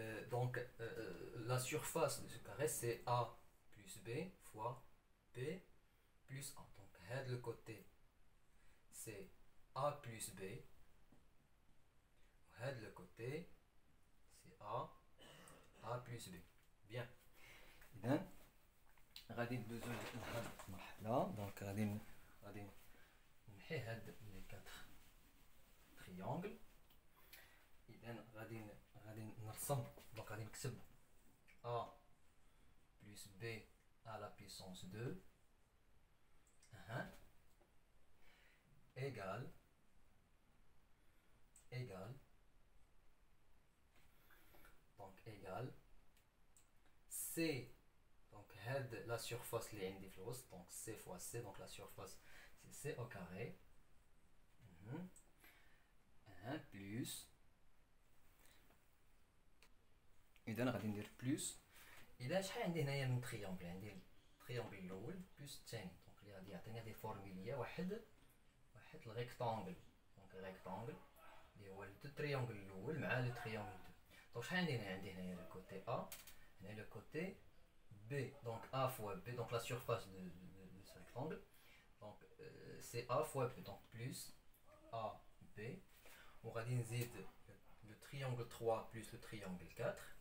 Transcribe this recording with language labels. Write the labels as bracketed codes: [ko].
[fr] Donc la surface de ce carré c'est A plus B fois B plus A. Donc [ar] هاد [fr] le côté c'est A plus B, [ar] وهاد [fr] le côté c'est A plus B. Bien. [ar] إذا غادي ندوزو لهاد المرحلة. دونك غادي نمحي هاد لي 4 تريونغل. إذا غادي نرسم. [fr] دونك [ar] غادي نكتب [fr] A plus B à la puissance 2 égale donc égale C. Donc هاد la surface [ar] اللي عندي في الوسط، [fr] donc C fois C, donc la surface c'est C au carré plus. [ar] إذا غادي ندير بلوس. إذا شحال عندي هنايا من تريونغل؟ عندي التريونغل الأول بلوس الثاني، دونك اللي غادي يعطيني هادي فورميليا واحد الريكتانغل. دونك الريكتانغل اللي هو التريونغل الأول مع [fr] لو تريونغل 2. [ar] دونك شحال عندي هنايا؟ عندي هنايا لو كوتي [fr] أ، هنا لو كوتي B, donc A fois B, donc la surface de ce rectangle, donc c'est A fois B, donc plus A, B. On va dire le triangle 3 plus le triangle 4.